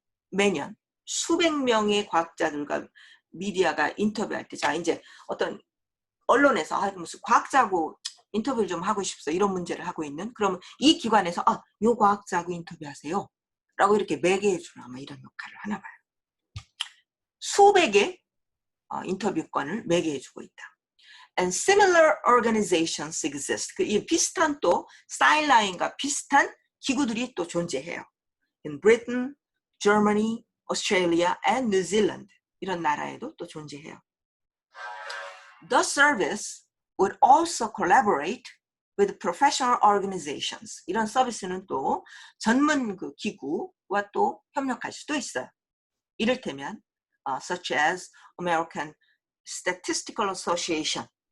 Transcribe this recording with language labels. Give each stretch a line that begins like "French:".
Korean: 매년 수백 명의 과학자들과 미디어가 인터뷰할 때, 자 이제 어떤 언론에서 무슨 과학자하고 인터뷰를 좀 하고 싶어 이런 문제를 하고 있는, 그러면 이 기관에서 요 과학자하고 인터뷰하세요 라고 이렇게 매개해주는 아마 이런 역할을 하나 봐요. 수백의 인터뷰권을 매개해주고 있다.
English: And similar organizations exist.
Korean: 이 비슷한 또 사이라인과 비슷한 기구들이 또 존재해요.
English: In Britain, Germany, Australia, and New Zealand.
Korean: 이런 나라에도 또 존재해요.
English: The service would also collaborate with professional organizations.
Korean: 이런 서비스는 또 전문 그 기구와 또 협력할 수도 있어요. 이를테면
English: such as American Statistical Association.